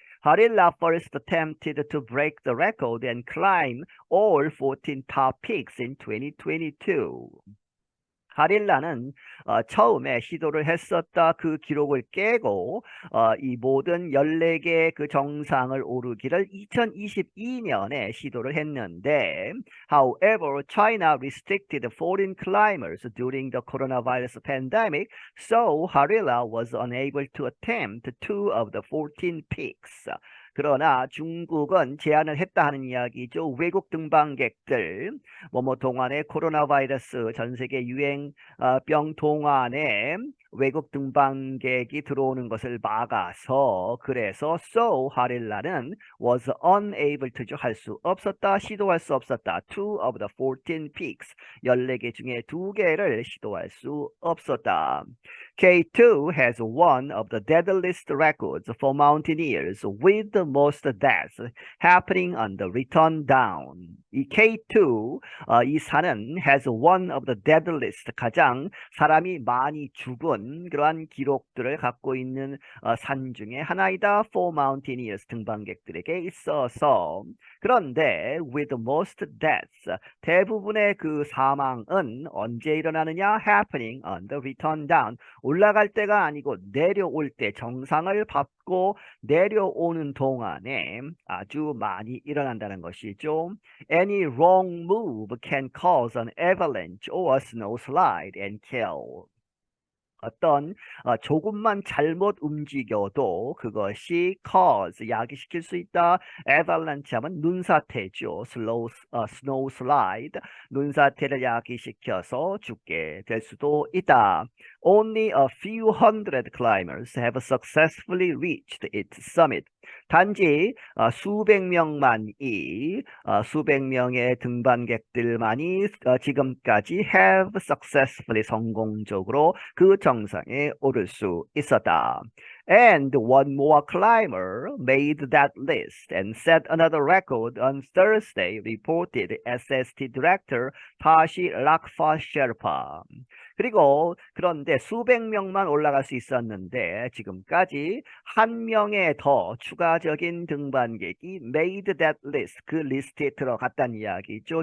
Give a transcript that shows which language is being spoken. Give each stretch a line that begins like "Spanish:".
English: Harilla first attempted to break the record and climb all 14 top peaks in 2022.
Korean: 하릴라는 처음에 시도를 했었다 그 기록을 깨고 이 모든 14개 그 정상을 오르기를 2022년에 시도를 했는데
English: however, China restricted foreign climbers during the coronavirus pandemic, so Harilla was unable to attempt 2 of the 14 peaks.
Korean: 그러나 중국은 제한을 했다 하는 이야기죠. 외국 등반객들 동안에 코로나 바이러스 전 세계 유행병 동안에 외국 등반객이 들어오는 것을 막아서 그래서 so 하릴라는
English: was unable to
Korean: 할 수 없었다, 시도할 수 없었다.
English: Two of the 14 peaks
Korean: 14개 중에 2개를 시도할 수 없었다.
English: K2 has one of the deadliest records for mountaineers with the most deaths happening on the return down.
Korean: 이 K2 이 산은
English: has one of the deadliest
Korean: 가장 사람이 많이 죽은 그러한 기록들을 갖고 있는 산 중에 하나이다.
English: For mountaineers
Korean: 등반객들에게 있어서 그런데
English: with most deaths
Korean: 대부분의 그 사망은 언제 일어나느냐?
English: Happening on the return down
Korean: 올라갈 때가 아니고 내려올 때 정상을 밟고 내려오는 동안에 아주 많이 일어난다는 것이죠.
English: Any wrong move can cause an avalanche or a snow slide and kill.
Korean: 어떤 조금만 잘못 움직여도 그것이 cause 야기시킬 수 있다. avalanche 하면 눈사태죠.
English: snow slide
Korean: 눈사태를 야기시켜서 죽게 될 수도 있다.
English: Only a few hundred climbers have successfully reached its summit.
Korean: 단지 수백 명만이 수백 명의 등반객들만이 지금까지
English: have successfully
Korean: 성공적으로 그 정상에 오를 수 있었다.
English: And one more climber made that list and set another record on Thursday, reported SST Director Tashi Lakfa Sherpa.
Korean: 그리고 그런데 수백 명만 올라갈 수 있었는데 지금까지 한 명의 더 추가적인 등반객이
English: made that list
Korean: 그 리스트에 들어갔다는 이야기죠.